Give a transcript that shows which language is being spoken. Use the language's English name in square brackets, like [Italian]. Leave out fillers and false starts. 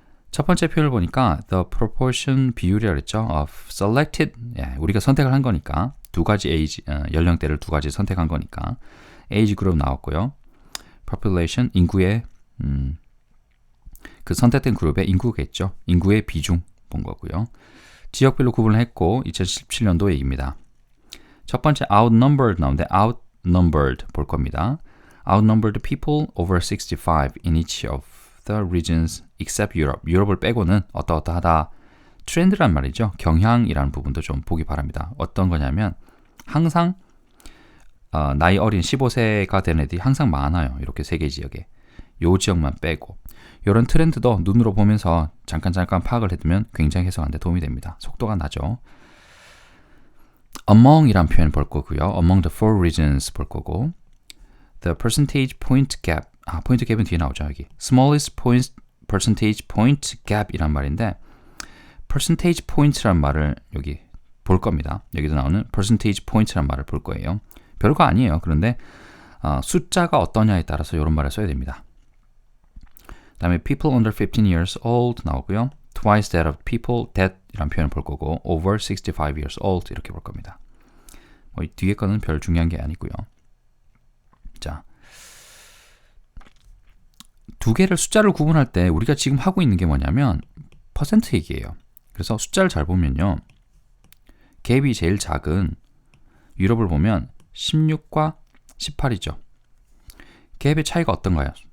[Korean] 첫 번째 표를 보니까 [English] the proportion [Korean] 비율이라고 했죠. [English] of selected [Korean] 우리가 선택을 한 거니까 두 가지 연령대를 두 가지 선택한 거니까 [English] age group [Korean] 나왔고요. population 인구의 그 선택된 그룹의 인구겠죠. 인구의 비중 본 거고요. 지역별로 구분을 했고 2017년도 얘기입니다. 첫 번째 outnumbered 나오는데 outnumbered 볼 겁니다. [English] outnumbered people over 65 in each of the regions except Europe. [Korean] 유럽을 빼고는 어떠하다 트렌드란 말이죠. 경향이라는 부분도 좀 보기 바랍니다. 어떤 거냐면 항상 나이 어린 15세가 된 애들이 항상 많아요. 이렇게 3개 지역에. 요 지역만 빼고 이런 트렌드도 눈으로 보면서 잠깐 파악을 해두면 굉장히 해석하는 데 도움이 됩니다. 속도가 나죠. among이란 표현 볼 거고요. [English] among the four regions [Korean] 볼 거고 [English] the percentage point gap [Korean] 포인트 갭은 뒤에 나오죠. 여기 [English] smallest percentage point gap [Korean] 이란 말인데 percentage point란 말을 여기 볼 겁니다. 여기도 나오는 percentage point란 말을 볼 거예요. 별거 아니에요. 그런데 숫자가 어떠냐에 따라서 이런 말을 써야 됩니다. 그 다음에 [English] people under 15 years old [Korean] 나오고요. [English] twice that of people that [Korean] 이란 표현을 볼 거고 [English] over 65 years old [Korean] 이렇게 볼 겁니다. 이 뒤에 거는 별 중요한 게 아니고요. 자, 두 개를 숫자를 구분할 때 우리가 지금 하고 있는 게 뭐냐면 퍼센트 얘기예요. 그래서 숫자를 잘 보면요. 갭이 제일 작은 유럽을 보면 16과 18이죠. 갭의 차이가 어떤가요?